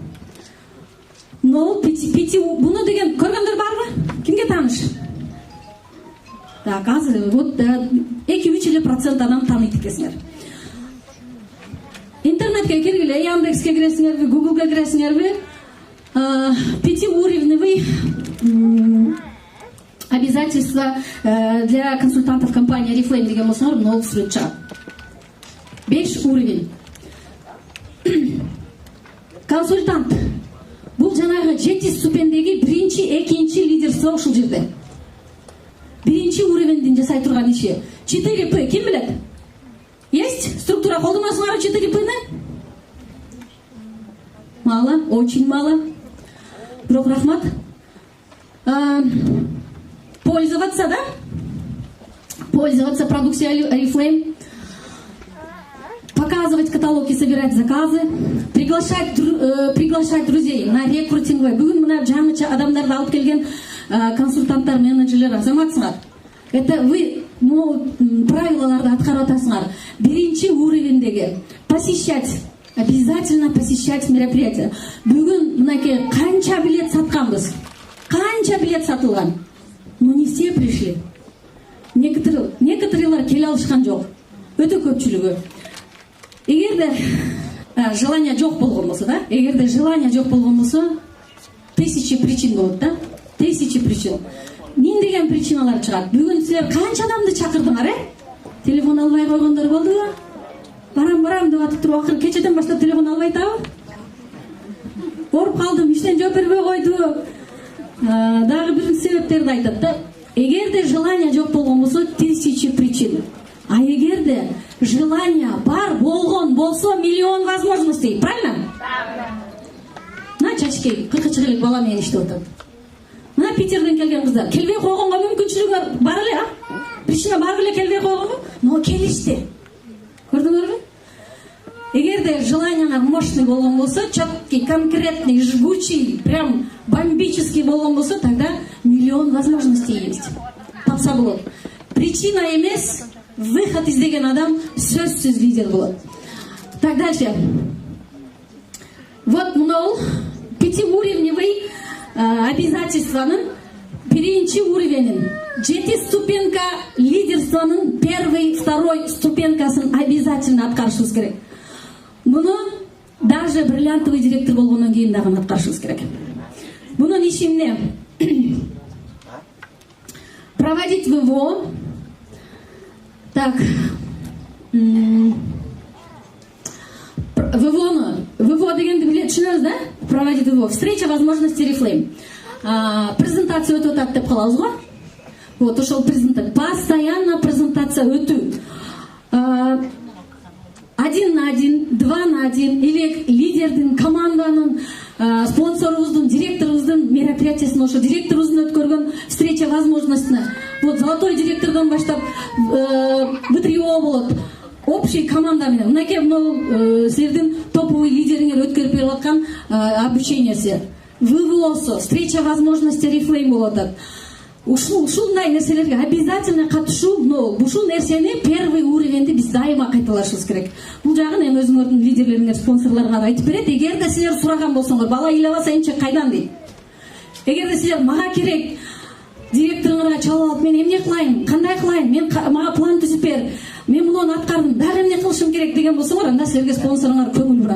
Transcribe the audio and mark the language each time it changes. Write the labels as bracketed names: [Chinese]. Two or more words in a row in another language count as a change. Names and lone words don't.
[Kyrgyz] Буну деген көргөндөр барбы? Кимге тааныш? Так, азыр вот 2-3% адам тааныйт экенсиңер. Интернетке киргиле, Яндекске киресиңерби, Гуглга киресиңерби? [Russian] Пятиуровневый обязательства для консультантов компании Oriflame [Kyrgyz] деген болсоңор, нол сүрөт. [Russian] 5 уровень. Консультант. [Kyrgyz] Бул жанагы 7 ступендеги биринчи, экинчи лидерство ушул жерде. Биринчи уровеньдин жасай турган иши. 4П, ким билет? [Russian] Есть структура, [Kyrgyz] колдоносуңарбы 4П'ни? [Russian] Мало, очень мало. [Kyrgyz] Бирок рахмат. [Russian] Пользоваться, да? Пользоваться продукцией Oriflame. Показывать каталоги, собирать заказы, приглашать друзей на рекрутинговый. [Kyrgyz] Бүгүн мына жаңыча адамдарды алып келген консультанттар, менеджерлер азаматсыңар. [Russian] Это вы [Kyrgyz] правилаларды аткарып атасыңар. Биринчи уровеньдеги посещать, [Russian] обязательно посещать мероприятия. [Kyrgyz] Бүгүн мынакей канча билет сатканбыз? Канча билет сатылган? [Russian] Но не все пришли. [Kyrgyz] Некоторые келе алышкан жок. Өтө көпчүлүгү. Эгерде желание жок болгон болсо, да? Эгерде желание жок болгон болсо, 1000 причин болот, да? 1000 причин. Мен деген причиналар чыгат. Бүгүн силер канча адамды чакырдыңар, Телефон албай койгондор болдубу? Барам деп атып туруп, акыры кечеден баштап телефон албай атабы? Оруп калдым, иштен жооп бербей койду. Дагы бир себептерди айтат да. Эгерде желание жок болгон болсо, 1000 причин. А эгерде желание бар болгон болсо, [Russian] миллион возможностей, [Kyrgyz] правильно? Мына чачкей, 40 жылдык бала менен иштеп атат. Мына Питерден келген кыздар, келбей койгонго мүмкүнчүлүгү бар эле, Причина бар эле келбей койгонбу? Но келишти. Көрдүңөрбү? Эгерде желаниеңар мощный болгон болсо, [Russian] четкий, конкретный, жгучий, прям бомбический [Kyrgyz] болгон болсо, тогда миллион возможностей есть. Тапса болот. Причина эмес, выход издеген адам сөзсүз лидер болот. [Russian] Так, дальше. [Kyrgyz] Вот мынау пятиуровневый обязательствонун биринчи уровенин, 7 ступенька лидерствонун [Russian] первый, второй [Kyrgyz] ступенькасын обязательно аткарышыбыз керек. Муну даже [Russian] бриллиантовый директор [Kyrgyz] болгондон кийин дагы аткарышыбыз керек. Мунун иши эмне? [Russian] Проводить ВВО. [Kyrgyz] Так. ВВО дегенди түшүнөбүз, да? [Russian] Проводить ВВО. Встреча возможностей Oriflame. [Kyrgyz] Презентация өтүп атат деп калабыз го. Вот ошол презентация, постоянно презентация өтүү. [Russian] 1 на 1, 2 на 1 или [Kyrgyz] лидердің, команданың, спонсорыбыздың, директорыбыздың мероприятиясына, ошо директорыбыздың өткөргөн встреча возможностьна. Вот золотой директордан баштап ВТРИО болот. Общий команда менен. Мынакей силердин топовый лидериңер өткөрүп берип аткан обучениясы. ВВОсу, [Russian] встреча возможности [Kyrgyz] Reflame болот. Ушундай нерселерге обязательно катышуу, ушул нерсени первый уровеньде биз дайыма кайталашыбыз керек. Бул жагын эми өзүңөрдүн лидерлериңер, спонсорлоруңар айтып берет. Эгерде силер сураган болсоңор, бала ыйлабаса эмче кайдан дейт. Эгерде силер мага керек, директоруңарга чалып алып, мен эмне кылайын, кандай кылайын, мага план түзүп бер, мен муну аткардым, дагы эмне кылышым керек деген болсоңор, анда силерге спонсоруңар көңүл бурат.